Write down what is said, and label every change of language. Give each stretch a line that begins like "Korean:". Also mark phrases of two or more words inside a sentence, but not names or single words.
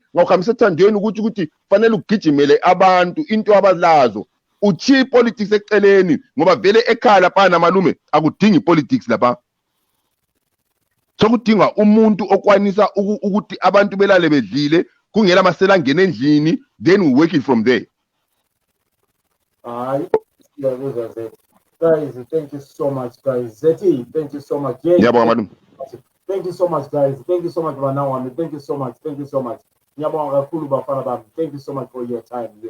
North Ndebele: Ngawukhambisa ethandweni ukuthi fanele ugijimele abantu into abazazo. Uchi politics eceleni ngoba vele ekhaya lapha namalume akudingi politics lapha. Sokudinga umuntu okwanisa ukuthi abantu belale bedlile kungela masela angena endlini,
English: then we work it from there. Guys, thank you so much, guys. Zeti, thank you so much. Yeah, thank you so much, guys. Thank you so much, Banawami. Thank you so much. Thank you so much. Thank you so much for your time here.